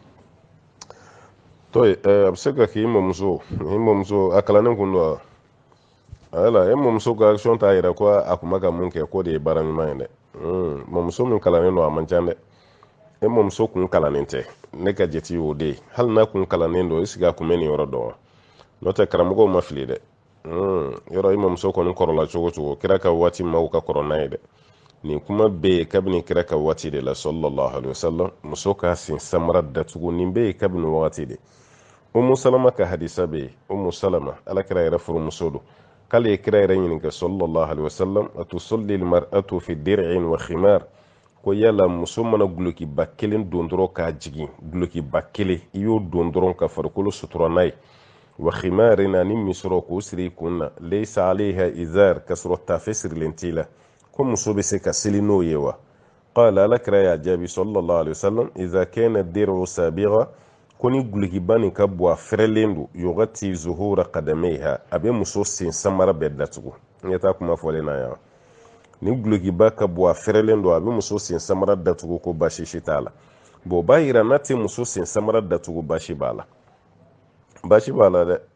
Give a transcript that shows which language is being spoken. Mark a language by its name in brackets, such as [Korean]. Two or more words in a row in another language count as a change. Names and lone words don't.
[Bambara] to a bɛ se ka k'i mɔmuso a kalannen kun don ala e mɔmuso ka action t'a yɛrɛ ko a kun bɛ ka mun kɛ ko de ye baara ɲuman ye dɛ mɔmuso min kalannen don a man ca dɛ e mɔmuso kun kalannen tɛ ne ka jate y'o de ye hali n'a kun kalannen don [French] est-ce que [Bambara] a kun bɛ nin yɔrɔ dɔn wa n'o tɛ karamɔgɔw ma fili dɛ yɔrɔ i mɔmuso kɔni kɔrɔla cogo cogo kira ka waati maaw ka kɔrɔ n'a ye dɛ nin kuma bɛ yen kabini kira ka waati de la [Arabic] صلى الله عليه وسلم [Bambara] muso ka sen samara datugu nin bɛ yen kabini wagati de umu salama ka hadisa bɛ yen umu salama ala kira yɛrɛ furumuso don k'ale ye kira yɛrɛ ɲininka [Arabic] صلى الله عليه وسلم أتصلي المرأة في درع وخمار [Bambara] ko yala muso mana gulokiba kelen don dɔrɔn k'a jigin gulokiba kelen i y'o don dɔrɔn ka farikolo sutura n'a ye [Arabic] وخمار [Bambara] ani min sɔrɔ k'o siri i kun na [Arabic] ليس عليها إزار [Bambara] ka sɔrɔ tafe sirilen t'i la ko muso bɛ se ka seli n'o ye [Arabic] وقال [Bambara] ala kira y'a jaabi [Arabic] صلى الله عليه وسلم إذا كان درع سابغا [Bambara] ko ni gulokiba nin ka bɔ a fɛrɛlen don [Arabic] يغطي ظهور قدميها [Bambara] a bɛ muso sen samara bɛɛ datugu n ye taa kuma fɔlen na yan ni gulokiba ka bɔ a fɛrɛlen don a bɛ muso sen samara datugu ko baasi si t'a la bon o b'a yira n'a tɛ muso sen samara datugu baasi b'a la baasi b'a la dɛ